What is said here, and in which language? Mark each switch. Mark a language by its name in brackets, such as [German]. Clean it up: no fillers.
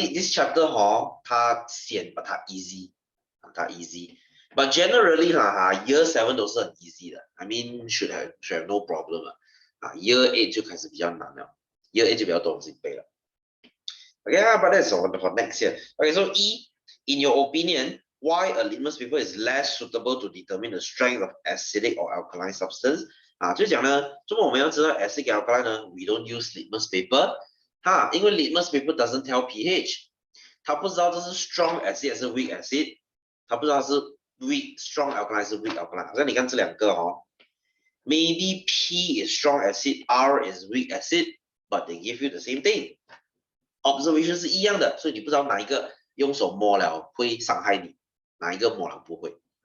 [English] this chapter [Chinese] 它闲 [English] but 它 easy， 它 easy。But generally year 7 [Chinese] 都是很 [English] easy 的 ，I mean should have no problem [Chinese] 了。 year 8就开始比较难了 ，year 8就比较多东西背了。 [English] Okay, but that's all for next year. Okay, so E, in your opinion, why a litmus paper is less suitable to determine the strength of acidic or alkaline substance? [Chinese] 就讲呢，怎么我们要知道 acidic alkaline 呢 ？ [English] We don't use litmus paper， [Chinese] 因为 [English] litmus paper doesn't tell pH， [Chinese] 它不知道这是 strong acid 还是 weak acid， 它不知道是 strong alkaline 还是 weak alkaline。好像你看这两个 [English] maybe P is strong acid, R is weak acid, but they give you the same thing。 [Chinese] observation 是一样的，所以你不知道哪一个用手摸了会伤害你，哪一个摸了不会。